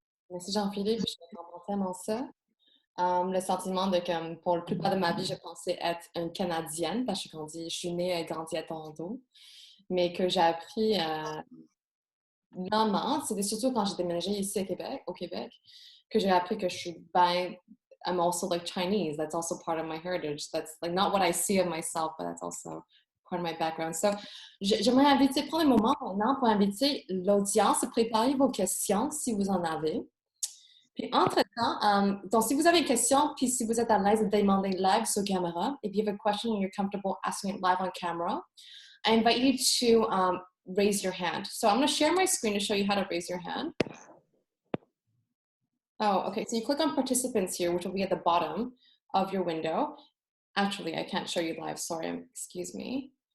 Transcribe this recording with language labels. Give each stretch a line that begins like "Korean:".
French: Merci Jean-Philippe, je comprends tellement ça. Le sentiment de comme pour la plupart de ma vie, je pensais être une Canadienne parce que je suis née et grandie à Toronto, mais que j'ai appris normalement, c'était surtout quand j'ai déménagé ici au Québec, que j'ai appris que je suis ben,
English: I'm also like Chinese. That's also part of my heritage. That's like not what I see of myself, but that's also part of my background.
French: So, j'aimerais prendre un moment maintenant pour inviter l'audience à préparer vos questions si vous en avez. Puis, entre-temps, donc, si vous avez une question, puis si vous êtes à l'aise de demander live sur caméra,
English: if you have a question and you're comfortable asking it live on camera, I invite you to raise your hand. So I'm going to share my screen to show you how to raise your hand. Oh, okay. So you click on participants here, which will be at the bottom of your window. Actually, I can't show you live. Sorry, excuse me.